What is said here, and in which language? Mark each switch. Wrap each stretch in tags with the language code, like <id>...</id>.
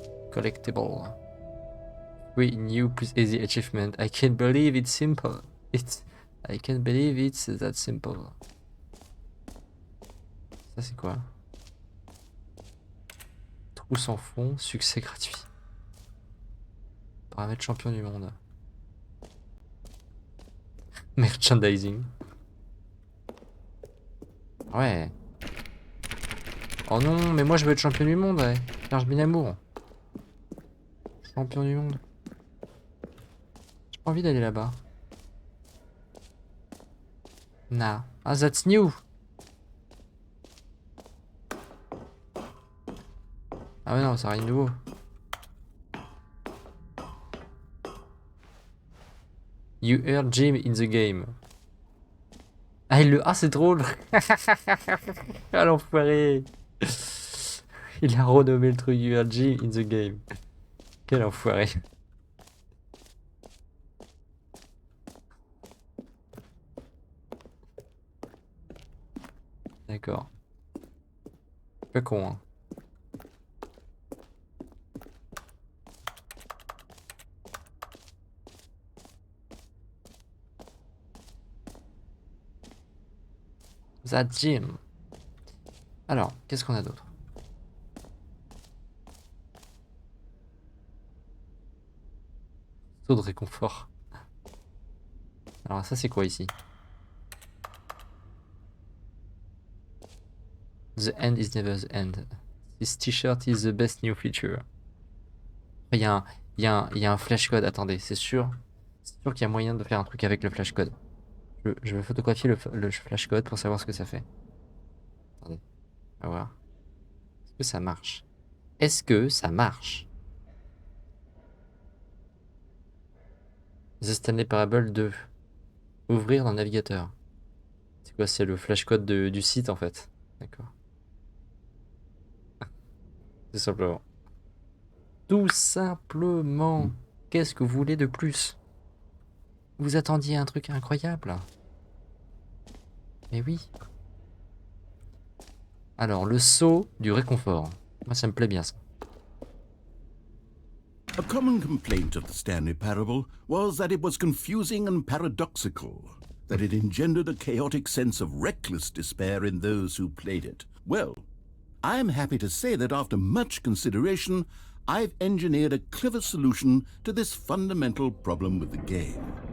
<en>Collectible. Free new plus easy achievement. I can't believe it's simple. I can't believe it's that simple.</en> <fr>Ça c'est quoi? Trou sans fond, succès gratuit. Paramètre champion du monde.</fr> <en>Merchandising.</en> <fr>Ouais. Oh non, mais moi je veux être champion du monde, ouais. Serge Binamour. Champion du monde. J'ai pas envie d'aller là-bas.</fr> <en>Nah. Ah, that's new.</en> <fr>Ah ouais non, ça rien de nouveau.</fr> <en>You heard Jim in the game.</en> <fr>Ah, ah c'est drôle. Ah l'enfoiré. Il a renommé le truc</fr> <en>You heard Jim in the game.</en> <fr>Quel enfoiré. D'accord. Pas con, hein.</fr> <en>That Jim.</en> <fr>Alors, qu'est-ce qu'on a d'autre? Taux de réconfort. Alors ça c'est quoi ici?</fr> <en>The end is never the end. This t-shirt is the best new feature.</en> <fr>Il y a un flash code, attendez, c'est sûr. C'est sûr qu'il y a moyen de faire un truc avec le flash code. Je vais photographier le flash code pour savoir ce que ça fait. Attendez, on va voir. Est-ce que ça marche? Est-ce que ça marche?</fr> <en>The Stanley Parable 2.</en> <fr>Ouvrir dans le navigateur. C'est quoi? C'est le flash code du site en fait. D'accord. Tout simplement. Tout simplement. Qu'est-ce que vous voulez de plus? Vous attendiez un truc incroyable? Mais oui. Alors, le saut du réconfort. Moi, ça me plaît bien ça.</fr> <en>A common complaint of the Stanley Parable was that it was confusing and paradoxical, that it engendered a chaotic sense of reckless despair in those who played it. Well, I'm happy to say that after much consideration, I've engineered a clever solution to this fundamental problem with the game.</en>